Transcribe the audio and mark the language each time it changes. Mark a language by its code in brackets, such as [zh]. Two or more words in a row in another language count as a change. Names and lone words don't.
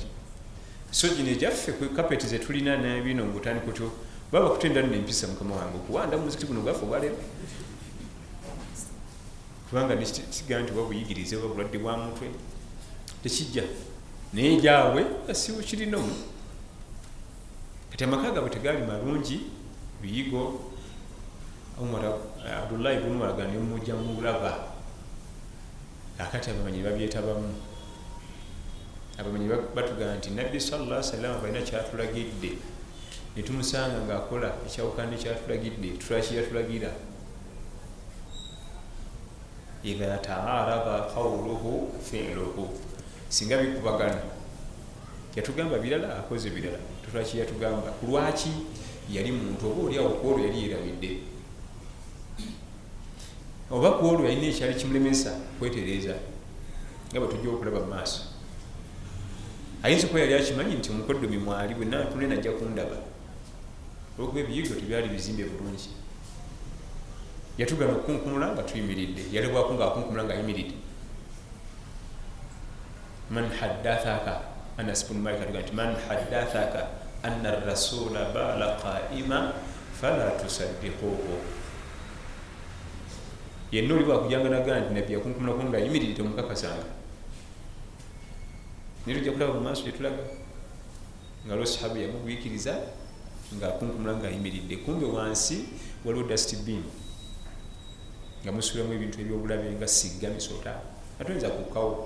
[lg] So gino egyaffe kapeti ze tulina n'ebino ng'otandika otyo baba kutenda nno empisa mukama wange okuwanda muzikiti guno gwaffe obwaleero kubanga nekigaa nti oba buyigirize oba bulwadde bwa mutwe tekijja naye gyabwe asiwo kirinomu kati amaka gaabwe tegaali malungi biyigo. Abdullah ibn Umar agane mujja mulaba akati abamanyi babyetabamu abamanyi batugana nti nabbi [ar] صلى الله عليه وسلم [lg] balina kyatulagidde ne tumusanga ng'akola ekyawukana kyatulagidde tulakiyatulagira [ar] إذا تعارض قوله فعله [lg] singa bikubagana yatugamba birala akoze birala tutaki yatugamba lwaki yali muntu oba oli awo kwolwo yali yeerabidde oba kwolwo yalina ekyali kimulemesa kwetereeza nga bwetujja okulaba mu maaso ayinza okuba yali akimanyi nti omukoddomi mwali bwe naatule najja kundaba olwokuba ebiyigo tebyali bizimbe bulungi yatugana okunkumula nga tuyimiridde, yalebwako nga akunkumula nga ayimiridde. [ar] من حدثك, Anas ibn Malik [lg] atuga nti [ar] من حدثك أن الرسول بال قائما فلا تصدقه. [lg] Yenna oli bwakujanga nagaa nti nabbi yakunkumulako nga ayimiridde temukakasanga. Naye tujja kulaba mu maaso gye tulaga nga lwo sahabu yamugwikiriza nga akunkumula nga ayimiridde, kumbe wansi waliwo dustbin nga musulamu ebintu ebyobulabe nga sigga, misota, atoyinza kukkawo.